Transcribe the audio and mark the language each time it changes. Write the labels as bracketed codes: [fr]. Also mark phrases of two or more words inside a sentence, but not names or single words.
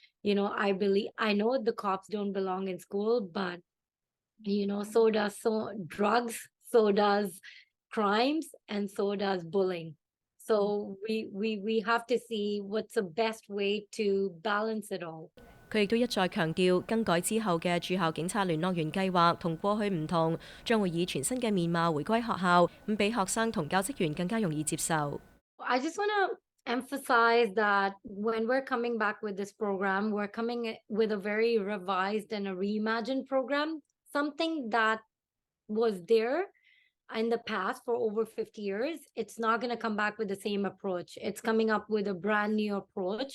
[en] I know the cops don't belong in school, but so does drugs, so does crimes, and so does bullying. So we have to see what's the best way to balance it all. [yue] 佢亦都一再強調，更改之後嘅駐校警察聯絡員計劃同過去唔同，將會以全新嘅面貌回歸學校，咁俾學生同教職員更加容易接受。 [en] I just want to emphasize that when we're coming back with this program, we're coming with a very revised and a reimagined program, something that was there in the past for over 50 years. It's not going to come back with the same approach. It's coming up with a brand new approach.